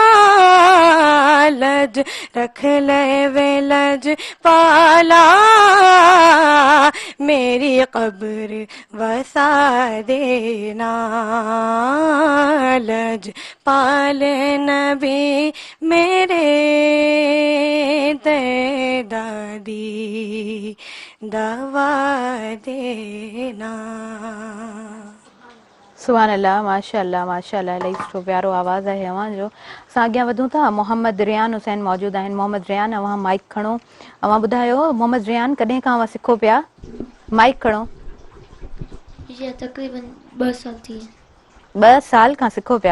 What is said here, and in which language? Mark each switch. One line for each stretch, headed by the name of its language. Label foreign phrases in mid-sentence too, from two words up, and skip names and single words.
Punjabi: ਲਜ ਰੱਖ ਲੈ ਵੇ ਲਜ ਪਾਲਾ, ਮੇਰੀ ਕਬਰ ਵਸਾ ਦੇਣਾ, ਲਜਪਾਲ ਨਬੀ ਮੇਰੇ ਦੇ ਦਾਦੀ ਦਵਾ ਦੇਣਾ.
Arabic: سبحان الله، ما شاء الله ما شاء الله,
Sindhi: इलाही सुठो प्यारो आवाज़ आहे अव्हां जो. असां अॻियां वधूं था. मोहम्मद रियान हुसैन मौजूदु आहिनि. मोहम्मद रियान, अव्हां माइक खणो, अव्हां ॿुधायो मोहम्मद रियान कॾहिं खां अव्हां सिखो पिया? माइक खणो। जी तकरीबन 2 साल थी 2 साल खां सिखो पिया?